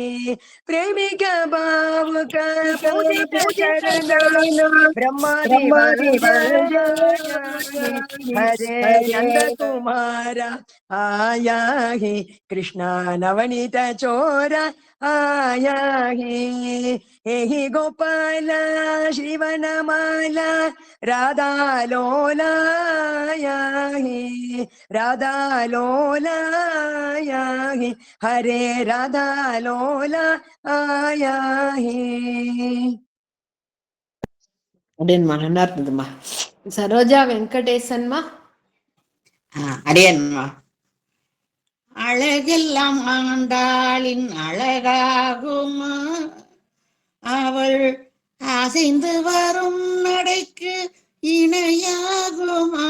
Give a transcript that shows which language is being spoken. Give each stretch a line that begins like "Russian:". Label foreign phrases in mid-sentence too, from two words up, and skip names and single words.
Sanskrit: प्रेमिक भावुक पूजित चरण ब्रह्मादि वन्द्यायाहि हरे नन्दकुमार आयाहि कृष्ण नवनीत चोर आयाहि हे गोपाल श्रीवनमाला राधा लोलायाहि राधा लोलायाहि हरे राधा लोला आयाहि.
Tamil: அப்படின்மா நல்லா இருந்ததுமா. சரோஜா வெங்கடேசன்மா. அடியன்மா. அழகெல்லாம் ஆண்டாளின் அழகாகுமா, அவள் அசைந்து வரும் நடைக்கு இணையாகுமா.